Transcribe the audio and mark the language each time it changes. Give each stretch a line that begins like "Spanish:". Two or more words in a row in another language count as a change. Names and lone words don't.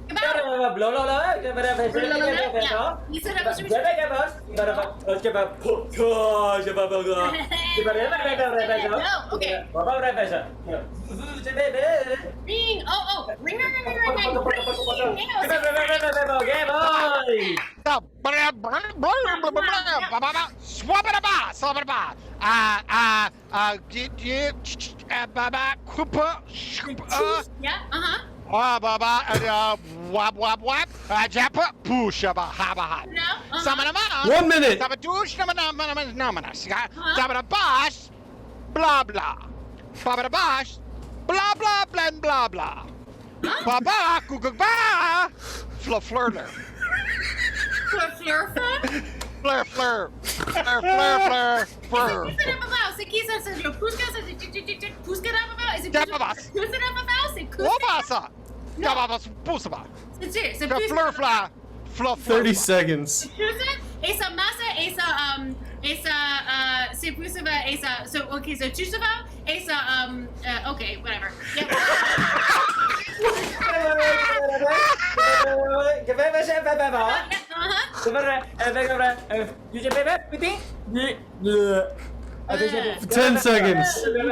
English: Ring. Oh. Ring. Yeah, Wab wab wab. Jappa pusha ba ha ba ha. No. 1 minute. Sabada bash. Blah blah. Babada bash. Blah blah blah blah blah. Baba kukuk ba. Flurler. Flur. Flur. 30 seconds. Esa masa, se pusava, esa, so, okay, so Chusava, esa, okay, whatever. Yeah. 10 seconds.